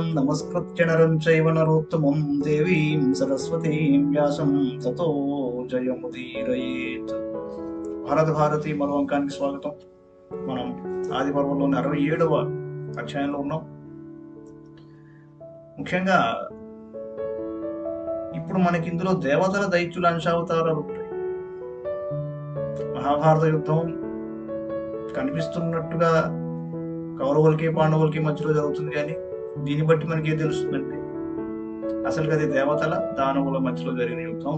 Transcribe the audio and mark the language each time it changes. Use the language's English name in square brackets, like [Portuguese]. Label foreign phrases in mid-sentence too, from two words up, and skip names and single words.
[Sanskrit] नमस्कृत्य नरं चैव नरोत्तमं देवीं सरस्वतीं व्यासं ततो जयमुदीरयेत्। [Telugu] భారత భారతి మరో అంకానికి స్వాగతం. మనం ఆది పర్వంలోని 67వ అధ్యాయంలో ఉన్నాం. ముఖ్యంగా ఇప్పుడు మనకి ఇందులో దేవతల దైత్యుల అంశావతారాలు ఉంటాయి. మహాభారత యుద్ధం కనిపిస్తున్నట్టుగా కౌరవులకి పాండవులకి మధ్యలో జరుగుతుంది, కానీ దీన్ని బట్టి మనకి ఏం తెలుస్తుందంటే అసలు అది దేవతల దానవుల మధ్యలో జరిగిన యుద్ధం.